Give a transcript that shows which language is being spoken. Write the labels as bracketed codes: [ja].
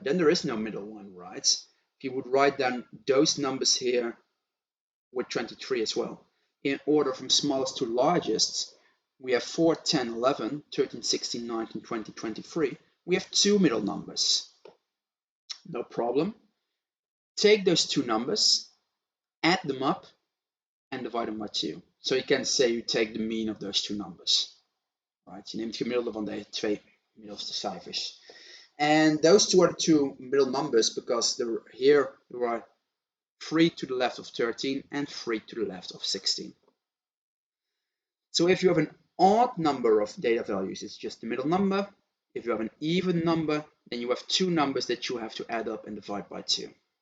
[en] Then there is no middle one, right? If you would write down those numbers here with 23 as well, in order from smallest to largest, we have 4, 10, 11, 13, 16, 19, 20, 23. We have 2 middle numbers. No problem. Take those 2 numbers, add them up, and divide them by 2. So you can say you take the mean of those 2 numbers. Right? [nl] Je neemt het gemiddelde van de 2 middelste cijfers. [en] And those 2 are the 2 middle numbers because here there are 3 to the left of 13 and 3 to the left of 16. So if you have an odd number of data values, it's just the middle number. If you have an even number, then you have 2 numbers that you have to add up and divide by 2.